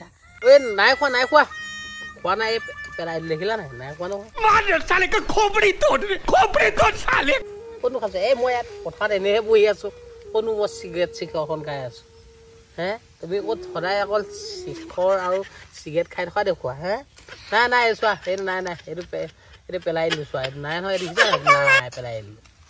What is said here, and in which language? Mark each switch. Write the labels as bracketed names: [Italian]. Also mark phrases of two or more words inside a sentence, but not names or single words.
[Assamese] ঐ নাই খোৱা খোৱা নাই পেলাই দেখিলা নাই খোৱা নহয় [Hindi] मार साले का खोपड़ी तोड़ साले [Assamese] কোনটো খাইছে এই মই ইয়াত পথাৰত এনেহে বহি আছোঁ কোনো মই চিখৰখন খাই আছোঁ হে তুমি ক'ত সদায় অকল চিখৰ আৰু চিগাৰেট খাই থকা দেখুৱা হে নাই চোৱা এইটো নাই এইটো পেলাই দিলোঁ চোৱা এইটো নাই নহয় দেখিছা নাই পেলাই দিলোঁ